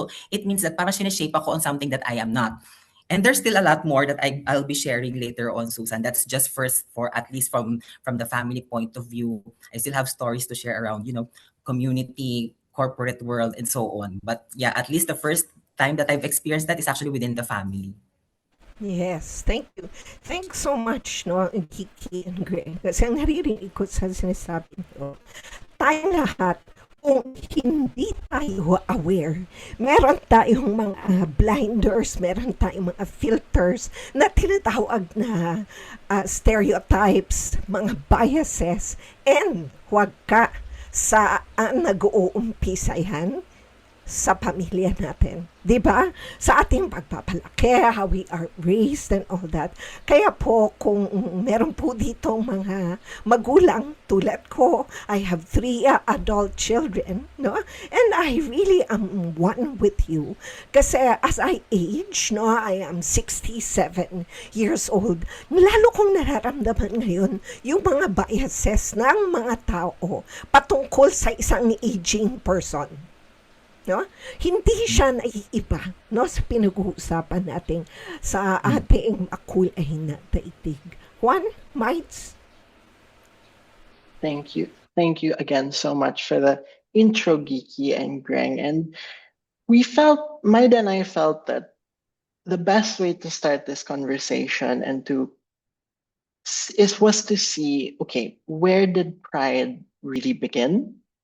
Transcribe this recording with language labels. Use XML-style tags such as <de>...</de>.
<en>So it means that</en> <tl>parang sineshape ako</tl> <en>on something that I am not. And there's still a lot more that I'll be sharing later on, Susan. That's just first, for at least from the family point of view. I still have stories to share around, community, corporate world, and so on. But yeah, at least the first time that I've experienced that is actually within the family. Yes, thank you. Thanks so much, no, Kiki and Greg.</en> <tl>Kasi ang naririnig ko sa sinasabi nyo, tayong lahat, kung hindi tayo aware, meron tayong mga blinders, meron tayong mga filters na tinatawag na stereotypes, mga biases, and huwag ka sa nag-uumpisa yan sa pamilya natin. 'Di ba? Sa ating pagpapalaki,</tl> <en>how we are raised and all that.</en> <tl>Kaya po, kung meron po dito mga magulang tulad ko,</tl> <en>I have 3 adult children,</en> <tl>no?</tl> <en>And I really am one with you. Kasi as I age, no, I am 67 years old.</en> <tl>Lalo kong nararamdaman ngayon yung mga biases ng mga tao patungkol sa isang aging person. No? Hindi siya naiiba, no, sa pinag-uusapan natin sa ating makulay na daigdig. Juan, Mites?</tl> <en>Thank you. Thank you again so much for the intro, Geeky and Greg. And Maida and I felt that the best way to start this conversation and was to see, okay, where did pride really begin?</en>